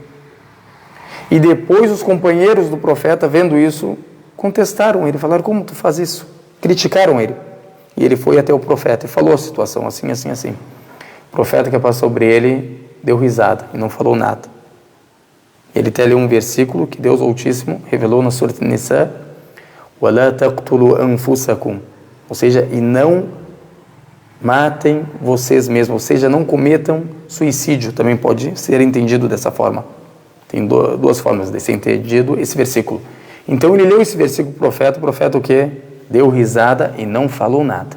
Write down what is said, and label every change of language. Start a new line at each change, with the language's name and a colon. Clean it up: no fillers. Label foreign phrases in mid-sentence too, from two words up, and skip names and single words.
Portuguese: E depois os companheiros do profeta, vendo isso, contestaram ele, falaram, como tu faz isso? Criticaram ele. E ele foi até o profeta e falou a situação, assim, assim, assim. O profeta que passou sobre ele deu risada e não falou nada. Ele tem ali um versículo que Deus Altíssimo revelou na Surat Nisa,
Arabic: وَلَا تَقْتُلُوا أَنفُسَكُمْ,
Portuguese: ou seja, e não matem vocês mesmos, ou seja, não cometam suicídio, também pode ser entendido dessa forma. Tem 2 formas de ser entendido esse versículo. Então ele leu esse versículo para o profeta o quê? Deu risada e não falou nada.